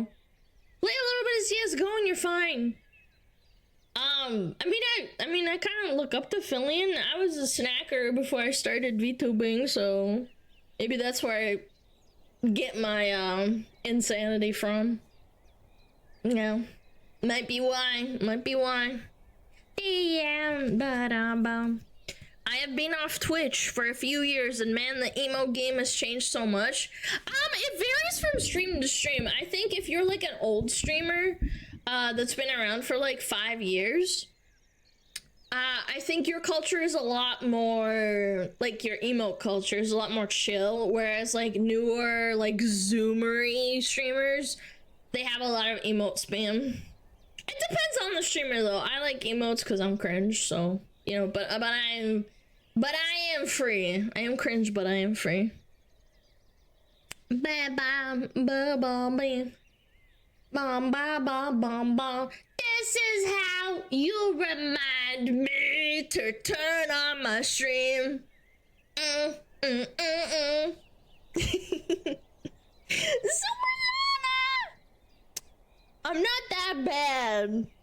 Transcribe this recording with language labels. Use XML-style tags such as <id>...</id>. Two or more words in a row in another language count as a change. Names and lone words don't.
<en>Play a little bit of CSGO and you're fine. I mean, I kind of look up to Fillion. I was a snacker before I started VTubing, so maybe that's where I get my insanity from. You know, might be why. Might be why. Yeah, ba-da-bum. I have been off Twitch for a few years, and man, the emo game has changed so much. It varies from stream to stream. I think if you're like an old streamer that's been around for like 5 years, I think your culture is a lot more, like your emo culture is a lot more chill, whereas like newer, like zoomery streamers, they have a lot of emote spam. It depends on the streamer though. I like emotes because I'm cringe, so you know. But I am free. I am cringe, but I am free. Ba ba ba ba ba. Bum ba ba bum bum. This is how you remind me to turn on my stream. SmugAlana! I'm not that bad.</en>